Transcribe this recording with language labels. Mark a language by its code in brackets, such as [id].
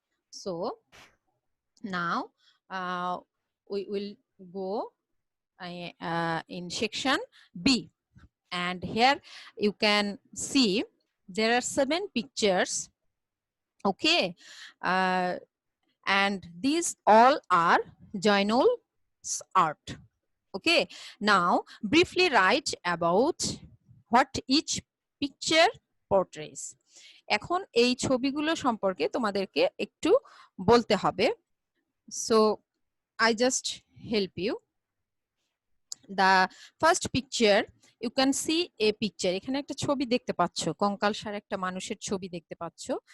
[en] So now we will go in section B, and here you can see there are 7 pictures. Okay, and these all are Jainul's art. Okay, now briefly write about what each picture portrays. [bn] এখন এই ছবিগুলো সম্পর্কে তোমাদেরকে একটু বলতে হবে। [en] So I just help you. The first picture, you can see a picture. [bn] এখানে একটা ছবি দেখতে পাচ্ছ, কঙ্কালসার একটা মানুষের ছবি দেখতে পাচ্ছ।